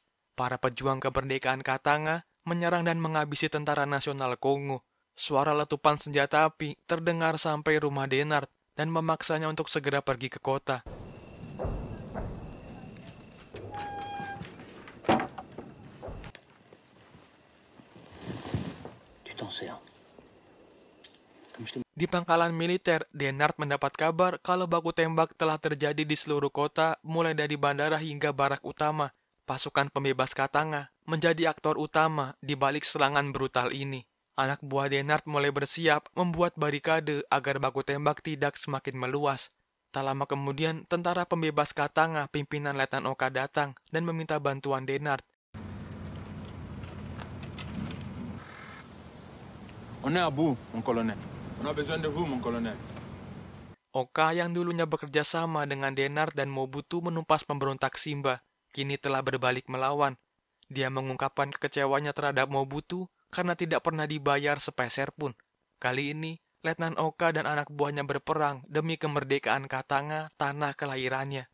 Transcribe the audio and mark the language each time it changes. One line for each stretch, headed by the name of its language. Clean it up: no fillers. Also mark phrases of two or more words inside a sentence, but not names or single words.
Indonesian: Para pejuang kemerdekaan Katanga menyerang dan menghabisi tentara nasional Kongo. Suara letupan senjata api terdengar sampai rumah Denard dan memaksanya untuk segera pergi ke kota.
French: Français. Hein.
Indonesian: Di pangkalan militer, Denard mendapat kabar kalau baku tembak telah terjadi di seluruh kota, mulai dari bandara hingga barak utama. Pasukan pembebas Katanga menjadi aktor utama di balik serangan brutal ini. Anak buah Denard mulai bersiap membuat barikade agar baku tembak tidak semakin meluas. Tak lama kemudian, tentara pembebas Katanga pimpinan Letnan Oka datang dan meminta bantuan Denard.
French: On est à bout, mon colonel. On a besoin de vous, mon colonel.
Indonesian: Oka yang dulunya bekerja sama dengan Denard dan Mobutu menumpas pemberontak Simba, kini telah berbalik melawan. Dia mengungkapkan kekecewanya terhadap Mobutu karena tidak pernah dibayar sepeser pun. Kali ini, Letnan Oka dan anak buahnya berperang demi kemerdekaan Katanga, tanah kelahirannya.